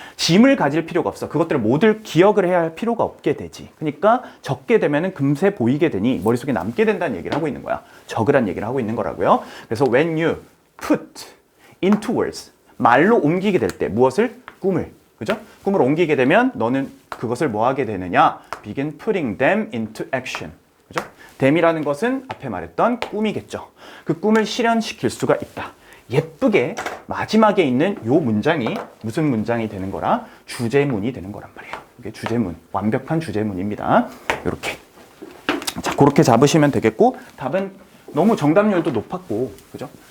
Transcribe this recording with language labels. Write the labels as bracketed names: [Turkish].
[Korean] 짐을 가질 필요가 없어. 그것들을 모두 기억을 해야 할 필요가 없게 되지. 그러니까 적게 되면은 금세 보이게 되니 머릿속에 남게 된다는 얘기를 하고 있는 거야. 적으란 얘기를 하고 있는 거라고요. 그래서 [English] when you put into words [Korean] 말로 옮기게 될 때 무엇을? 꿈을. 그죠? 꿈을 옮기게 되면 너는 그것을 뭐 하게 되느냐? [English] begin putting them into action. [Korean] 그죠? them이라는 것은 앞에 말했던 꿈이겠죠. 그 꿈을 실현시킬 수가 있다. 예쁘게 마지막에 있는 요 문장이 무슨 문장이 되는 거라? 주제문이 되는 거란 말이에요. 이게 주제문, 완벽한 주제문입니다. 이렇게. 자, 그렇게 잡으시면 되겠고 답은 너무 정답률도 높았고, 그죠?